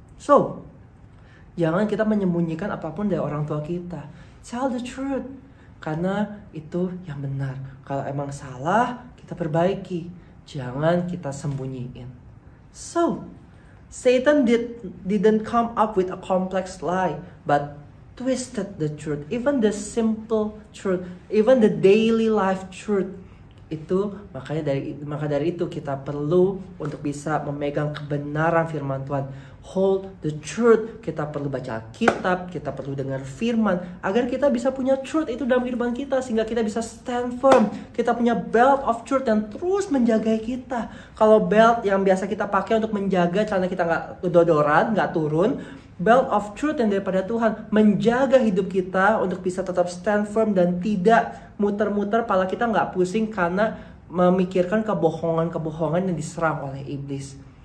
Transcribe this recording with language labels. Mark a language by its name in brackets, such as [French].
[Indonesian] So, jangan kita menyembunyikan apapun dari orang tua kita. [English] Tell the truth, [Indonesian] karena itu yang benar. Kalau emang salah, kita perbaiki. Jangan kita sembunyiin. [English] So, Satan didn't come up with a complex lie, but twisted the truth. Even the simple truth, even the daily life truth. [Indonesian] Maka dari itu kita perlu untuk bisa memegang kebenaran firman Tuhan. [English] Hold the truth. [Indonesian] Kita perlu baca Alkitab, kita perlu dengar firman agar kita bisa punya truth itu dalam kehidupan kita, sehingga kita bisa [English] stand firm. [Indonesian] Kita punya [English] belt of truth [Indonesian] yang terus menjaga kita. Kalau belt yang biasa kita pakai untuk menjaga celana kita nggak dodoran, nggak turun, belt of truth yang daripada Tuhan menjaga hidup kita untuk bisa tetap [English] stand firm [Indonesian] dan tidak muter-muter, pala kita nggak pusing karena memikirkan kebohongan-kebohongan yang diserang oleh iblis.